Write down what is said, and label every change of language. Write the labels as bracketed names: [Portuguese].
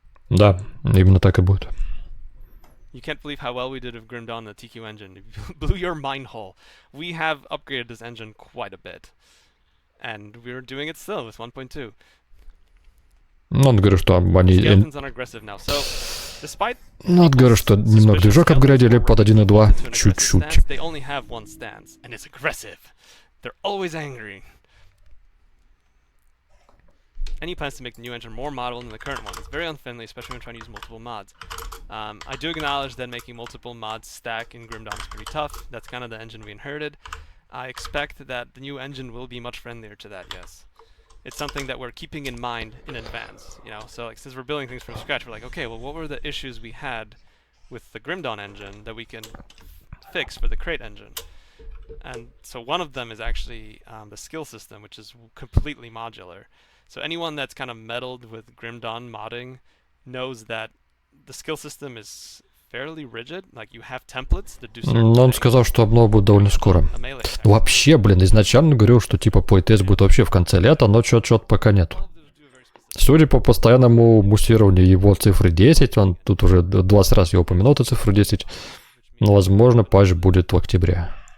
[Russian] Да, именно так и будет. [English] You can't believe how well we did with Grim Dawn, the TQ engine. It blew your mind hole. We have upgraded this engine quite a bit. And we're doing it still with 1.2. [Russian] Ну, он говорит, что они... [English] Skeletons are aggressive now. So, despite [Russian] Ну, он говорит, что немного движок апгрейдили под 1.2. Чуть-чуть. [English] they only have one stance, and it's aggressive. They're always angry. And he plans to make the new engine more modelable than the current one. It's very unfriendly, especially when trying to use multiple mods. I do acknowledge that making multiple mods stack in Grim Dawn is pretty tough. That's kind of the engine we inherited. I expect that the new engine will be much friendlier to that, yes. It's something that we're keeping in mind in advance, So, like, since we're building things from scratch, we're like, okay, well, what were the issues we had with the Grim Dawn engine that we can fix for the Crate engine? And so one of them is actually the skill system, which is completely modular. So anyone that's kind of meddled with Grim Dawn modding knows that the skill system is fairly rigid. Like, you have templates that do certain [Russian] Но он [English] things. [Russian] сказал, что обнова будет довольно скоро. Вообще, плейтест говорил, что типа плейтест будет вообще в конце лета, но чё-то пока нету. Судя по постоянному муссированию его цифры 10, он тут уже 20 раз я упомянул эту цифру 10, но, возможно, патч будет в октябре.